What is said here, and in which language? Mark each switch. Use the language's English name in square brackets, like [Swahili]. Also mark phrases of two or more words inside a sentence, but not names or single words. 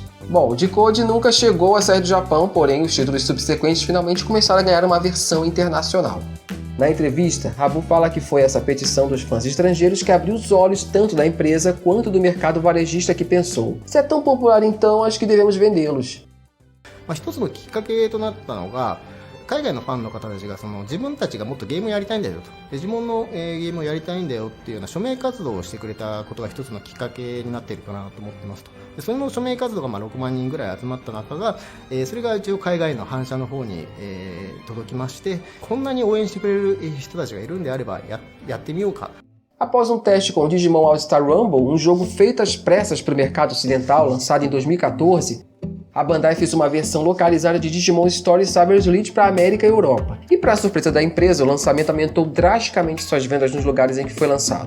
[Portuguese] Bom, o Decode nunca chegou a sair do Japão, porém os títulos subsequentes finalmente começaram a ganhar uma versão internacional. Na entrevista, Rabu fala que foi essa petição dos fãs estrangeiros que abriu os olhos tanto da empresa quanto do mercado varejista que pensou: se é tão popular então, acho que devemos vendê-los. [Japanese] 一つのきっかけとなったのが、海外のファンの方たちが自分たちがもっとゲームをやりたいんだよと、自分のゲームをやりたいんだよっていうような署名活動をしてくれたことが一つのきっかけになっているかなと思ってますと。でその署名活動が6万人ぐらい集まった中が、それが一応海外の反社の方に、届きまして、こんなに応援してくれる人たちがいるんであれば やってみようか。 [Portuguese] Após um teste com o Digimon All-Star Rumble, um jogo feito às pressas para o mercado ocidental, lançado em 2014, a Bandai fez uma versão localizada de Digimon Story Cyber Elite para a América e Europa. E para a surpresa da empresa, o lançamento aumentou drasticamente suas vendas nos lugares em que foi lançado.